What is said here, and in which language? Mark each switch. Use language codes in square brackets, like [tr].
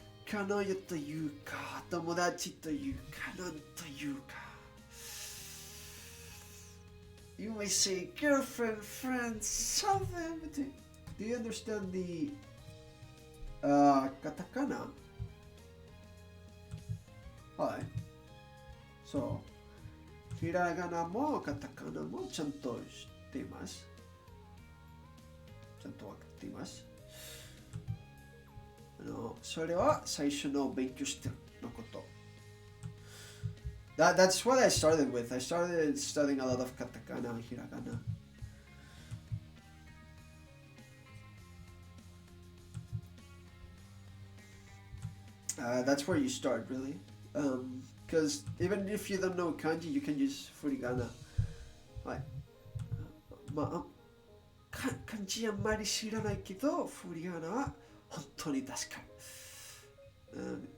[ja] 彼女というか、友達というか、なんというか。 [en] You may say girlfriend, friend, something. Do you understand the katakana? [ja] はい。そう。ひらがなもカタカナもちゃんと知っています。ちゃんとわかっています。それは最初の勉強してるのこと。 [en] That's what I started with. I started studying a lot of katakana and hiragana. That's where you start, really. Because even if you don't know kanji, you can use furigana. [ja] はい。漢字あんまり知らないけど、フリガナは本当に助かる。